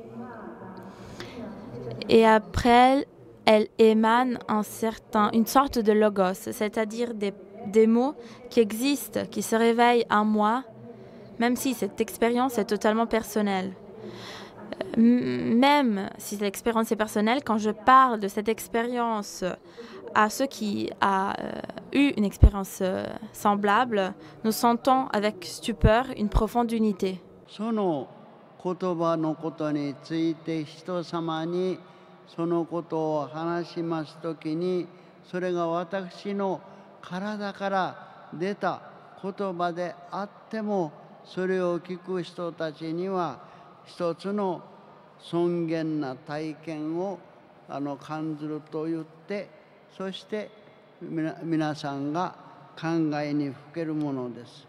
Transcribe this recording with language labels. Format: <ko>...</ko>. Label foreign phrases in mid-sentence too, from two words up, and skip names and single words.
<fr>Et après, elle émane une sorte de logos, c'est-à-dire des mots qui existent, qui se réveillent en moi, même si cette expérience est totalement personnelle. Même si l'expérience est personnelle, quand je parle de cette expérience à ceux qui ont eu une expérience semblable, nous sentons avec stupeur une profonde unité.</fr> <ja>その言葉のことについて人様にそのことを話しますときに、それが私の体から出た言葉であっても、それを聞く人たちには一つの尊厳な体験を感じると言って、そして皆さんが考えにふけるものです。</ja>